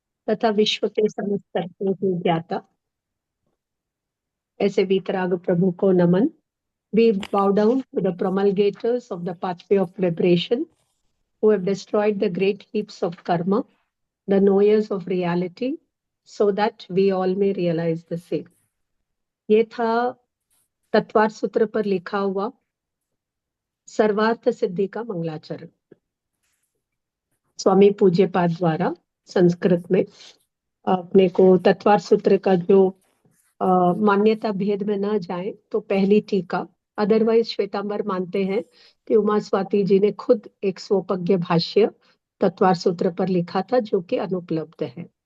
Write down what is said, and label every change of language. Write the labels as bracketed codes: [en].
[hi] तथा विश्व के समस्त तत्वों की ज्ञाता ऐसे वीतराग प्रभु को नमन। [en] We bow down to the promulgators of the pathway of liberation who have destroyed the great heaps of karma, the knowers of reality, so that we all may realize the same. [hi] ये था तत्वार्थ सूत्र पर लिखा हुआ सर्वार्थ सिद्धि का मंगलाचरण, स्वामी पूज्यपाद द्वारा संस्कृत में। अपने को तत्वार्थ सूत्र का जो मान्यता भेद में न जाए तो पहली टीका, अदरवाइज श्वेतांबर मानते हैं कि उमा स्वाति जी ने खुद एक स्वोपज्ञ भाष्य तत्वार्थ सूत्र पर लिखा था जो कि अनुपलब्ध है।